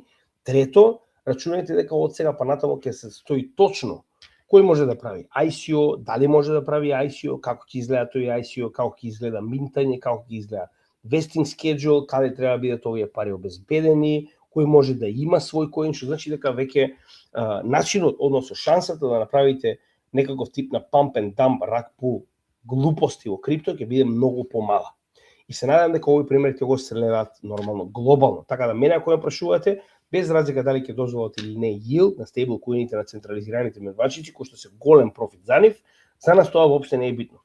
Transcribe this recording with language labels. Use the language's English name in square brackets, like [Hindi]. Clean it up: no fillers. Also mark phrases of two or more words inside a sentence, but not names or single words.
[Macedonian] Трето, рачунајте дека од сега па натаму ќе се стои точно кој може да прави ICO, дали може да прави ICO, како ќе изгледа тој ICO, како ќе изгледа минтање, како ќе изгледа [English] vesting schedule, [Macedonian] каде треба да бидат овие пари обезбедени, кој може да има свој коин, што значи дека веќе начинот, односно шансата да направите некаков тип на [English] pump and dump rug pull [Macedonian] глупости во крипто ќе биде многу помала. И се надевам дека овој пример ќе го следат нормално глобално. Така да мене ако ме прашувате, без разлика дали ќе дозволат или не yield на стейблкоините на централизираните менувачици, кои што се голем профит за нив, за нас тоа воопшто не е битно.